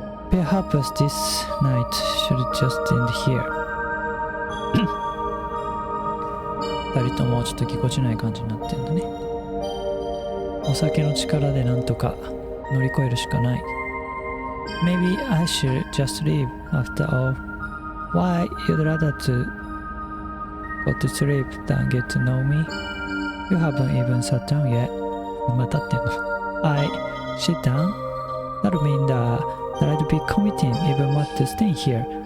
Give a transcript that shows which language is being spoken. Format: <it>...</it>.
<en>Perhaps this night should just end here.</en> <ja>二人ともちょっとぎこちない感じになってんだね。お酒の力でなんとか乗り越えるしかない。</ja> <en>Maybe I should just leave after all. Why you'd rather to go to sleep than get to know me? You haven't even sat down yet.</en> <ja>またってんの。</ja> <en>I sit down? That would mean that I'd be committing even more to staying here.</en>